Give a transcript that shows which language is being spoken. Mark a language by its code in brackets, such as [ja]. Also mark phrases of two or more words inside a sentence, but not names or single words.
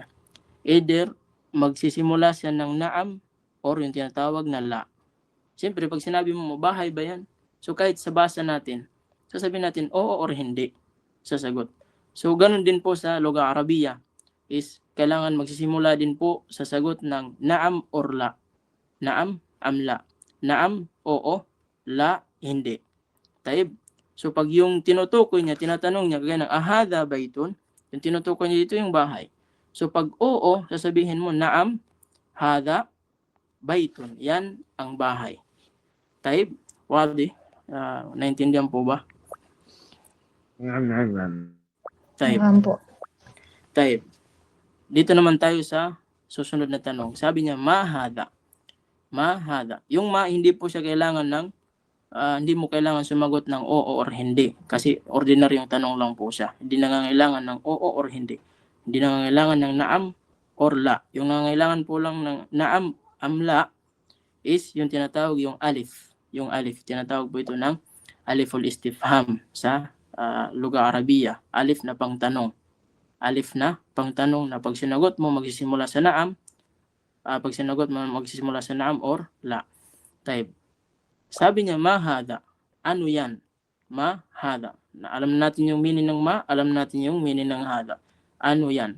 [tl] Either, magsisimula siya ng naam, or yung tinatawag na la. Siyempre, pag sinabi mo, bahay ba yan? So, kahit sa basa natin, sasabihin natin, oo or hindi, sasagot. So, ganun din po sa [ar] Lugha Arabiya, [tl] is kailangan magsisimula din po sa sagot ng naam or la. [ar] Naam, amla. Naam, oo, la, [tl] hindi. Taib. So, pag yung tinutukoy niya, tinatanong niya, kagaya ng [ar] ahada baytun, [tl] yung tinutukoy niya dito yung bahay. So, pag oo, sasabihin mo, [ar] naam, hada, baytun. [tl] Yan ang bahay. Taib. Wadi. Naintindihan po ba? Taib. Taib. Dito naman tayo sa susunod na tanong. Sabi niya, mahada. Mahada. Yung hindi po siya kailangan ng, hindi mo kailangan sumagot ng oo or hindi. Kasi ordinary yung tanong lang po siya. Hindi nangangailangan ng oo or hindi. Hindi nangangailangan ng naam or la. Yung nangangailangan po lang ng [ar] naam, amla, [tl] is yung tinatawag yung alif. Yung alif. Tinatawag po ito ng [ar] aliful istifham [tl] sa [ar] Lugha Arabiya. [tl] Alif na pangtanong. Alif na pangtanong na pag sinagot mo magsisimula sa naam, pag sinagot mo magsisimula sa naam or la. Type. Sabi niya, mahada. Ano yan? Mahada. Alam natin yung meaning ng ma, alam natin yung meaning ng hada. Ano yan?